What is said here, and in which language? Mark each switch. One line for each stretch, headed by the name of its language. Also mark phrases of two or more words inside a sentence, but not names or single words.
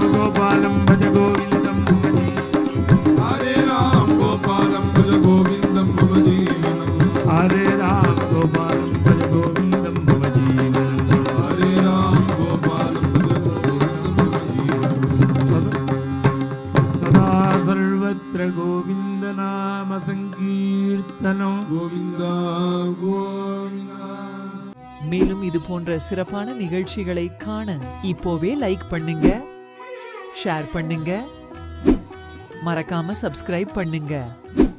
Sanskrit: गोपालं भज गोविन्दं हरे राम गोपालं भज गोविन्दं मम जीवनं हरे राम गोपालं भज गोविन्दं मम जीवनं हरे राम गोपालं भज गोविन्दं मम जीवनं सदा सर्वत्र गोविन्द नाम संकीर्तनं गोविन्द गोविन्द
Tamil: மேலும் இது போன்ற சிறப்பான நிகழ்ச்சிகளை காண இப்போவே லைக் பண்ணுங்க, ஷேர் பண்ணுங்க, மறக்காம சப்ஸ்கிரைப் பண்ணுங்க.